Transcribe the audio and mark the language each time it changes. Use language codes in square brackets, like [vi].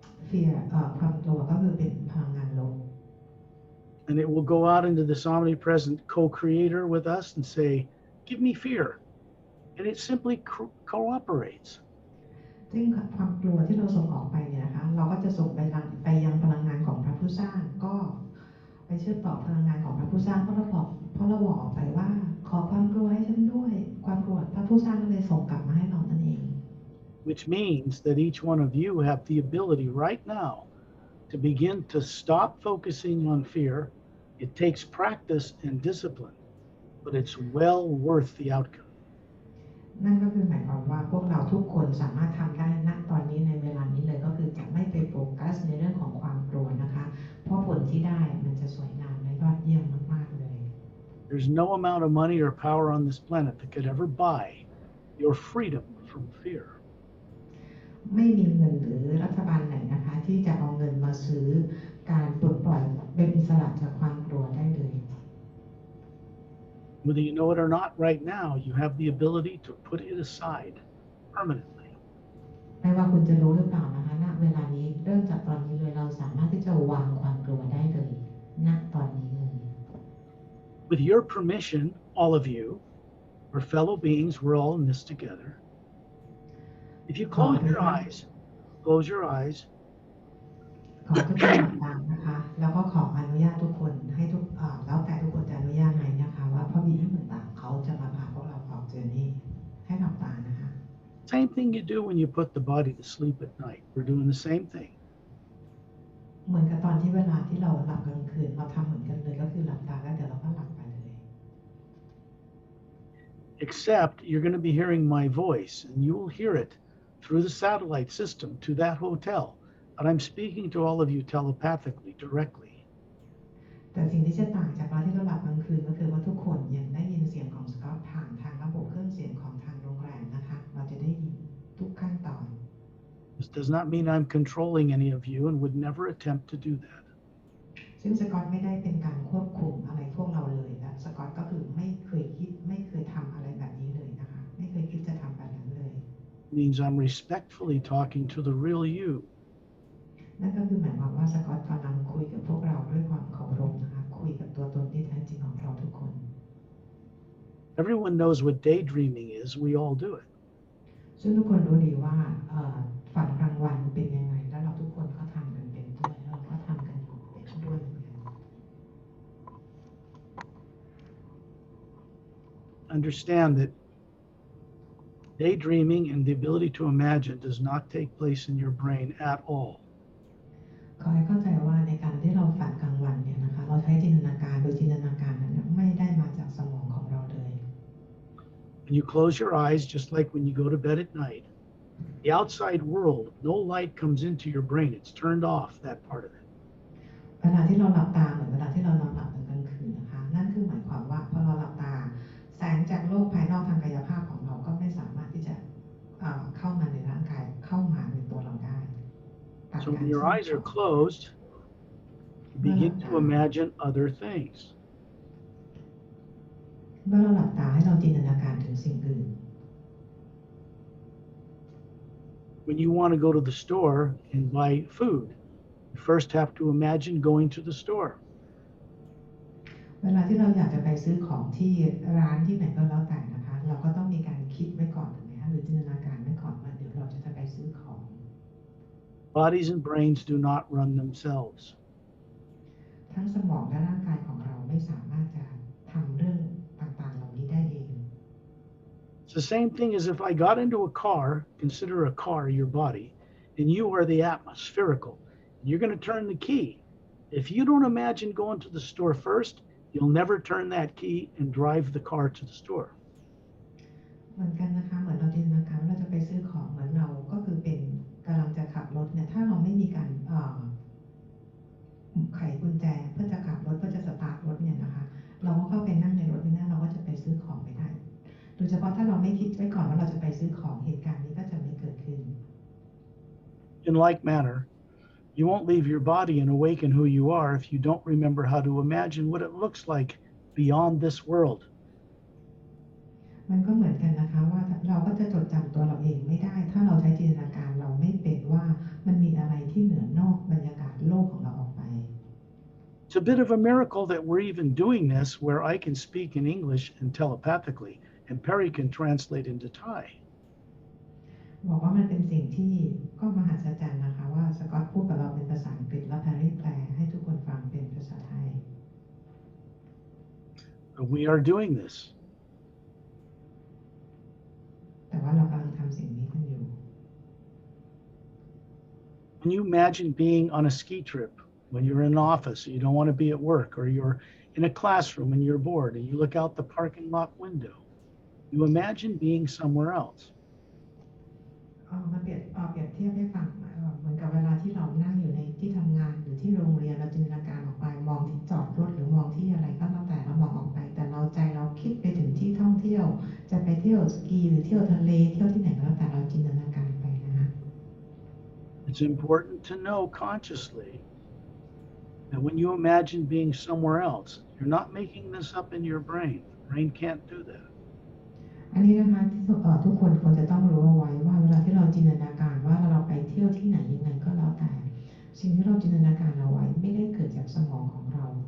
[th] Fear ความกลัวก็คือเป็นพลังงานลบ [en] And it will go out into this omnipresent co-creator with us and say, give me fear. And it simply cooperates. [th] ซึ่งความกลัวที่เราส่งออกไปเนี่ยนะคะเราก็จะส่งไปยังพลังงานของพระผู้สร้างก็ไปเชื่อมต่อพลังงานของพระผู้สร้างเพราะเราบอกออกไปว่าขอความกลัวให้ฉันด้วยความกลัวพระผู้สร้างก็เลยส่งกลับมาให้เรานั่นเอง [en] Which means that each one of you have the ability right now to begin to stop focusing on fear. It takes practice and discipline, but it's well worth the outcome. [th] นั่นก็คือหมายความว่าพวกเราทุกคนสามารถทำได้ณตอนนี้ในเวลานี้เลยก็คือจะไม่ไปโฟกัสในเรื่องของความกลัวนะคะเพราะผลที่ได้มันจะสวยงามและยอดเยี่ยมมากๆเลย [en] There's no amount of money or power on this planet that could ever buy your freedom from fear. [th] ไม่มีเงินหรือรัฐบาลไหนนะคะที่จะเอาเงินมาซื้อการปลดปล่อยเป็นอิสระจากความกลัวได้เลย [en] Whether you know it or not, right now, you have the ability to put it aside permanently. [th] ไม่ว่าคุณจะรู้หรือเปล่านะคะณเวลานี้เริ่มจากตอนนี้เลยเราสามารถที่จะวางความกลัวได้เลยณตอนนี้เลย [en] With your permission, all of you, we're fellow beings, we're all in this together. If you close your eyes, [th] ขอทุกคนหลับตานะคะแล้วก็ขออนุญาตทุกคนให้แล้วแต่ทุกคนจะอนุญาตไหมนะคะว่าพระบิดาต่างๆเขาจะมาพาพวกเราออกเจอนี่ให้หลับตานะคะ [en] same thing you do when you put the body to sleep at night. We're doing the same thing. [th] เหมือนกับตอนที่เวลาที่เราหลับกลางคืนเราทำเหมือนกันเลยก็คือหลับตาแล้วเดี๋ยวเราก็หลับไปเลย [en] Except you're going to be hearing my voice, and you will hear it through the satellite system to that hotel. And I'm speaking to all of you telepathically, directly. [th] แต่สิ่งที่จะต่างจากตอนที่เราหลับกลางคืนก็คือว่าทุกคนยังได้ยินเสียงของสกอตผ่านทางระบบเครื่องเสียงของทางโรงแรมนะคะเราจะได้ยินทุกขั้นตอน [en] This does not mean I'm controlling any of you and would never attempt to do that. [th] ซึ่งสกอตไม่ได้เป็นการควบคุมอะไรพวกเราเลยและสกอตก็คือไม่เคยคิดไม่เคยทำอะไรแบบนี้เลยนะคะไม่เคยคิดจะทำแบบนั้นเลย [en] It means I'm respectfully talking to the real you. [th] นั่นก็คือหมายความว่าสกอตกำลังคุยกับพวกเราด้วยความเคารพนะคะคุยกับตัวตนที่แท้จริงของเราทุกคน [en] Everyone knows what daydreaming is. We all do it. [th] ซึ่งทุกคนรู้ดีว่าฝันกลางวันเป็นยังไงแล้วเราทุกคนก็ทำกันเป็นด้วยเราก็ทำกันอยู่เป็นด้วยเหมือนกัน [en] understand that daydreaming and the ability to imagine does not take place in your brain at all. [th] ขอให้เข้าใจว่าในการที่เราฝันกลางวันเนี่ยนะคะเราใช้จินตนาการโดยจินตนาการนั้นไม่ได้มาจากสมองของเราเลย [en] When you close your eyes, just like when you go to bed at night, the outside world, no light comes into your brain. It's turned off, that part of it. [th] เวลาที่เราหลับตาเหมือนเวลาที่เรานอนหลับตอนกลางคืนนะคะนั่นคือหมายความว่าพอเราหลับตาแสงจากโลกภายนอกทางกายภาพของเราก็ไม่สามารถที่จะเข้ามาในร่างกายเข้ามาในตัวเราได้ [en] So when your eyes are closed, you begin to imagine other things. [th] เมื่อเราหลับตาให้เราจินตนาการถึงสิ่งอื่น [en] When you want to go to the store and buy food, you first have to imagine going to the store. [th] เวลาที่เราอยากจะไปซื้อของที่ร้านที่ไหนก็แล้วแต่นะคะเราก็ต้องมีการคิดไว้ก่อนถูกไหมคะหรือจินตนาการไว้ก่อนว่าเดี๋ยวเราจะไปซื้อของ [en] Bodies and brains do not run themselves. [th] ทั้งสมองและร่างกายของเราไม่สามารถจะทำเรื่องต่างๆเหล่านี้ได้เอง [en] It's the same thing as if I got into a car, consider a car your body, and you are the Atma, spherical. And you're going to turn the key. If you don't imagine going to the store first, you'll never turn that key and drive the car to the store. [th] เหมือนกันนะคะเหมือนเราจินตนาการว่าเราจะไปซื้อของเหมือนเราก็คือเป็นกำลังจะขับรถเนี่ยถ้าเราไม่มีการไขกุญแจเพื่อจะขับรถเพื่อจะสตาร์ทรถเนี่ยนะคะเราก็เข้าไปนั่งในรถไม่ได้เราก็จะไปซื้อของไม่ได้โดยเฉพาะถ้าเราไม่คิดไว้ก่อนว่าเราจะไปซื้อของเหตุการณ์นี้ก็จะไม่เกิดขึ้น [en] In like manner, you won't leave your body and awaken who you are if you don't remember how to imagine what it looks like beyond this world. [th] มันก็เหมือนกันนะคะว่าเราก็จะจดจำตัวเราเองไม่ได้ถ้าเราใช้จินตนาการเราไม่เป็นว่ามันมีอะไรที่เหนือนอกบรรยากาศโลกของเราออกไป [en] It's a bit of a miracle that we're even doing this where I can speak in English and telepathically, and Pari can translate into Thai. [th] บอกว่ามันเป็นสิ่งที่ก็มหัศจรรย์นะคะว่าสกอตพูดกับเราเป็นภาษาอังกฤษและแพรรี่แปลให้ทุกคนฟังเป็นภาษาไทย [en] We are doing this. [th] แต่ว่าเรากำลังทำสิ่งนี้กันอยู่ [en] When you imagine being on a ski trip, when you're in an office, you don't want to be at work, or you're in a classroom and you're bored, and you look out the parking lot window, you imagine being somewhere else. [th] มาเปรียบเทียบให้ฟังเหมือนกับเวลาที่เรานั่งอยู่ในที่ทำงานหรือที่โรงเรียนเราจินตนาการออกไปมองที่จอดรถหรือมองที่อะไรก็แล้วแต่เรามองออกไปแต่เราใจเราคิดไปถึงที่ท่องเที่ยวจะไปเที่ยวสกีหรือเที่ยวทะเลเที่ยวที่ไหนก็แล้วแต่เราจินตนาการไปนะคะ [en] It's important to know consciously that when you imagine being somewhere else, you're not making this up in your brain. The brain can't do that. [th] อันนี้นะคะที่ทุกคนควรจะต้องรู้เอาไว้ว่าเวลาที่เราจินตนาการว่าเราไปเที่ยวที่ไหนยังไงก็แล้วแต่สิ่งที่เราจินตนาการเอาไว้ไม่ได้เกิดจากสมองของเรา